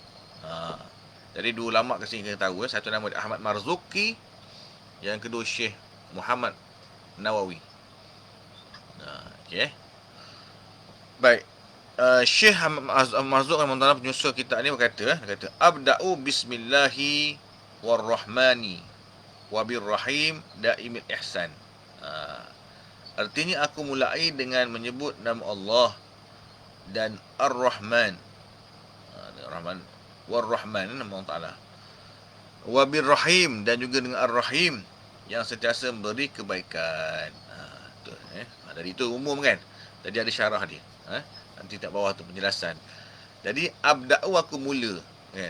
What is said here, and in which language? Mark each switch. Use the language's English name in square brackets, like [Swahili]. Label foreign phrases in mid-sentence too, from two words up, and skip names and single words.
[Malay] Jadi dua ulama kat sini kena tahu. Satu nama Ahmad Marzuki, yang kedua Syekh Muhammad Nawawi. Okey. Baik. Syekh Marzuq Rahimahullah penyusul kitab ni berkata, [Arabic] أبدأ باسم الله والرحمن وبالرحيم دائم الإحسان. [Malay] Artinya aku mulai dengan menyebut nama Allah dan Ar-Rahman. Ar-Rahman warrahman nama Allah Ta'ala. Wabirrahim, dan juga dengan Ar-Rahim yang sentiasa memberi kebaikan. Dari itu umum kan. Jadi ada syarah dia. Nanti tak bawah tu penjelasan. Jadi abda'u, aku mula kan.